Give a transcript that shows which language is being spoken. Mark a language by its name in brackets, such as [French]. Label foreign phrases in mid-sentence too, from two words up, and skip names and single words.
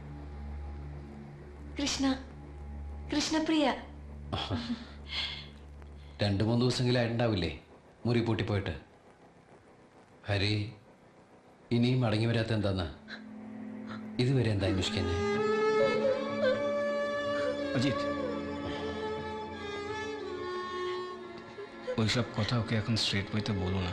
[Malayalam] കൃഷ്ണ. കൃഷ്ണപ്രിയ. 2-3 ദിവസമെങ്കിലും ആയിട്ടുണ്ടാവില്ലേ മുറി പൂട്ടിപ്പോയിട്ട്? ഹരി ഇനിയും മടങ്ങി വരാത്ത എന്താന്ന് ഇതുവരെ എന്താ അന്വേഷിക്കുന്നത്? [Bangla] অজিত, ওইসব কথা ওকে এখন [English] straight way [Bangla] বলো না।